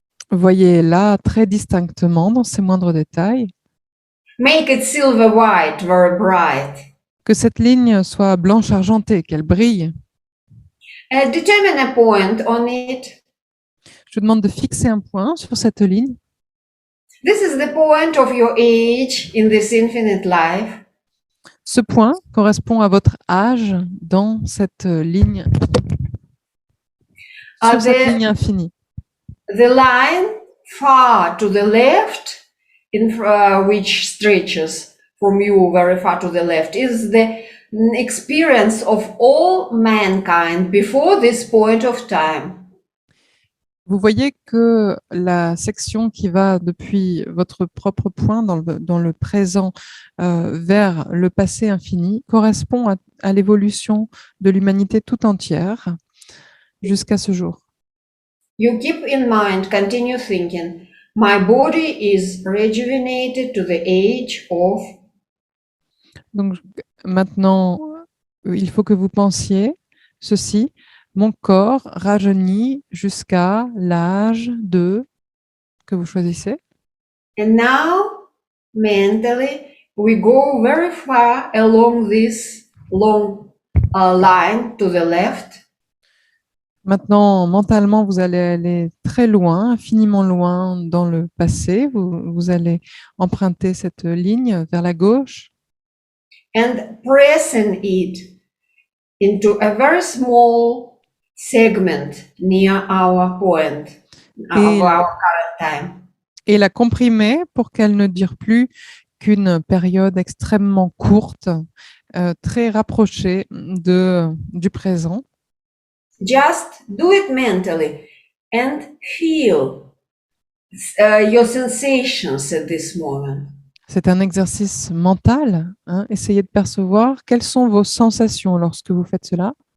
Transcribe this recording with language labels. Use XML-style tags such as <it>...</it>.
<fr>Voyez-la très distinctement dans ses moindres détails.</fr> <en>Make it silver white, very bright.</en> <fr>Que cette ligne soit blanche argentée, qu'elle brille.</fr> <en>Determine a point on it.</en> <fr>Je vous demande de fixer un point sur cette ligne.</fr> <en>This is the point of your age in this infinite life.</en> <fr>Ce point correspond à votre âge dans cette ligne, sur cette ligne infinie.</fr> <en>The line far to the left, which stretches from you very far to the left, is the experience of all mankind before this point of time.</en> <fr>Vous voyez que la section qui va depuis votre propre point dans le présent vers le passé infini correspond à l'évolution de l'humanité tout entière jusqu'à ce jour.</fr> <en>You keep in mind, continue thinking, my body is rejuvenated to the age of.</en> <fr>Donc maintenant, il faut que vous pensiez ceci. Mon corps rajeunit jusqu'à l'âge de que vous choisissez.</fr> <en>And now, mentally, we go very far along this long line to the left.</en> <fr>Maintenant, mentalement, vous allez aller très loin, infiniment loin dans le passé. Vous allez emprunter cette ligne vers la gauche.</fr> <en>And pressing it into a very small segment near our point, of our current time.</en> <fr>Et la comprimer pour qu'elle ne dure plus qu'une période extrêmement courte, très rapprochée du présent.</fr> <en>Just do it mentally and feel your sensations at this moment.</en> <fr>C'est un exercice mental. Essayez de percevoir quelles sont vos sensations lorsque vous faites cela.</fr>